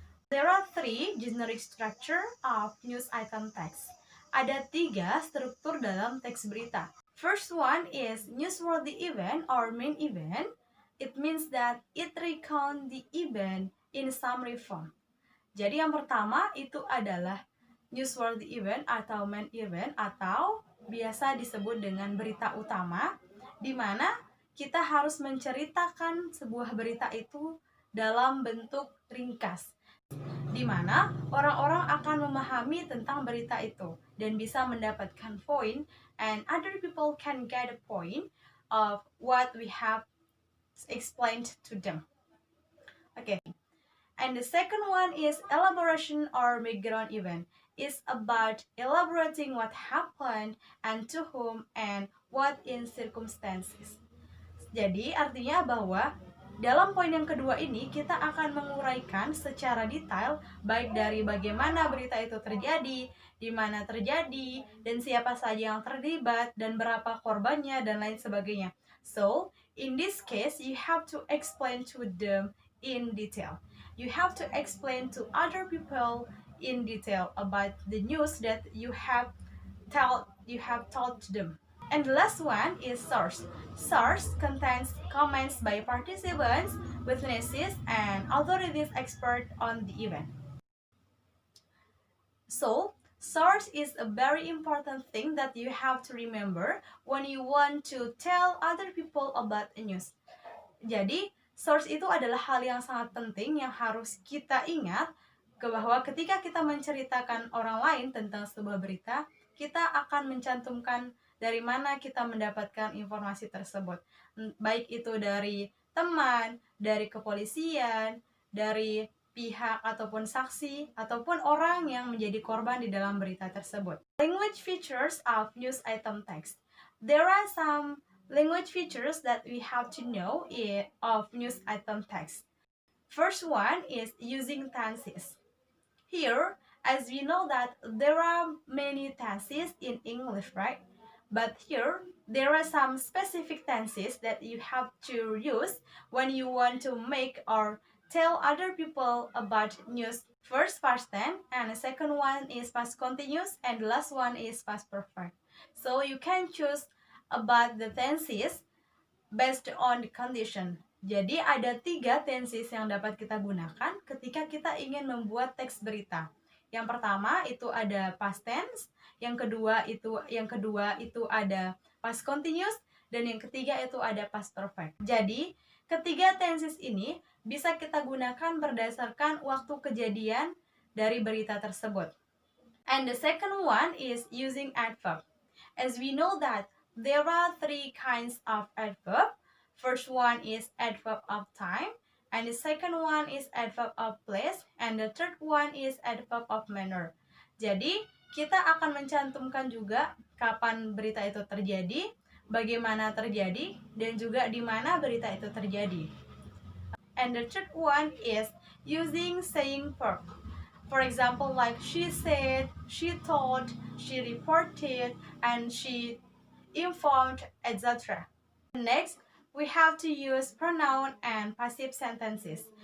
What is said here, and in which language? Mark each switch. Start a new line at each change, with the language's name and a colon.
English: There are 3 generic structure of news item text.
Indonesian: Ada 3 struktur dalam teks berita.
English: First one is newsworthy event or main event. It means that it recount the event in summary form.
Indonesian: Jadi yang pertama itu adalah newsworthy event atau main event atau biasa disebut dengan berita utama, di mana kita harus menceritakan sebuah berita itu dalam bentuk ringkas, di mana orang-orang akan memahami tentang berita itu dan bisa mendapatkan poin,
English: and other people can get a point of what we have explained to them. Okay, and the second one is elaboration or background event. It's about elaborating what happened and to whom and what in circumstances.
Indonesian: Jadi artinya bahwa dalam poin yang kedua ini kita akan menguraikan secara detail baik dari bagaimana berita itu terjadi, di mana terjadi, dan siapa saja yang terlibat, dan berapa korbannya, dan lain sebagainya.
English: So, in this case, you have to explain to them in detail. You have to explain to other people in detail about the news that you have told to them. And the last one is source. Source contains comments by participants, witnesses, and authorities expert on the event. So, source is a very important thing that you have to remember when you want to tell other people about a news.
Indonesian: Jadi, source itu adalah hal yang sangat penting yang harus kita ingat bahwa ketika kita menceritakan orang lain tentang sebuah berita, kita akan mencantumkan dari mana kita mendapatkan informasi tersebut. Baik itu dari teman, dari kepolisian, dari pihak ataupun saksi, ataupun orang yang menjadi korban di dalam berita tersebut.
English: Language features of news item text. There are some language features that we have to know of news item text. First one is using tenses. Here, as we know that there are many tenses in English, right? But here, there are some specific tenses that you have to use when you want to make or tell other people about news. First, past tense, and the second one is past continuous, and the last one is past perfect. So you can choose about the tenses based on the condition.
Indonesian: Jadi ada 3 tenses yang dapat kita gunakan ketika kita ingin membuat teks berita. Yang pertama itu ada past tense, yang kedua itu ada past continuous, dan yang ketiga itu ada past perfect. Jadi, ketiga tenses ini bisa kita gunakan berdasarkan waktu kejadian dari berita tersebut.
English: And the second one is using adverb. As we know that there are 3 kinds of adverb. First one is adverb of time, and the second one is adverb of place, and the third one is adverb of manner.
Indonesian: Jadi, kita akan mencantumkan juga kapan berita itu terjadi, bagaimana terjadi, dan juga di mana berita itu terjadi.
English: And the third one is using saying verb. For example, like she said, she told, she reported, and she informed, etc. Next, we have to use pronoun and passive sentences.